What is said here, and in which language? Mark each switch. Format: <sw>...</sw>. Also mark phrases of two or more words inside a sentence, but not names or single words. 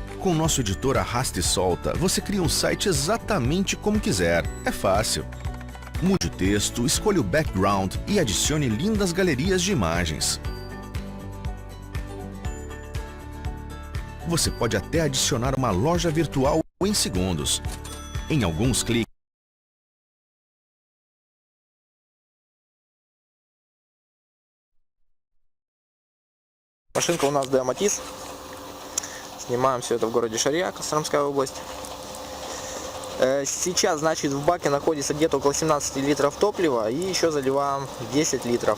<pt>Com o nosso editor Arrasta e Solta, você cria um site exatamente como quiser. É fácil. Mude o texto, escolha o background e adicione lindas galerias de imagens. Você pode até adicionar uma loja virtual em segundos. Em alguns cliques,</pt> <ru>Машинка у нас Матис. Снимаем все это в городе Шарья, Костромская область. Сейчас, значит, в баке находится где-то около 17 литров топлива и еще заливаем 10 литров.</ru>